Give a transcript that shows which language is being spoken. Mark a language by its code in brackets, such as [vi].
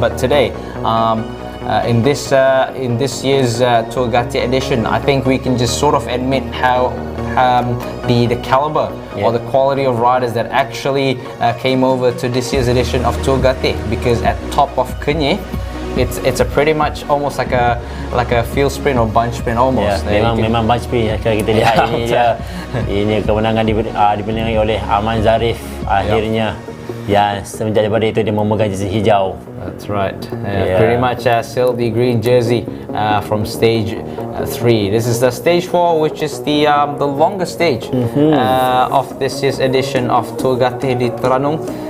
[en] But today, in this year's Tour Gateh edition, I think we can just sort of admit how the caliber or the quality of riders that actually came over to this year's edition of Tour Gateh, because at top of Kenya, it's a pretty much almost like a field sprint or bunch sprint almost. [ms] Memang bunch sprint. Kalau kita lihat ini dia, ini kemenangan dimenangi oleh Aman Zarif akhirnya. Semenjak daripada itu dia memegang jersey hijau. [en] That's right. Pretty much still the green jersey from stage 3. This is the stage 4, which is the longest stage of this year's edition of Tour Gateh di Tranung.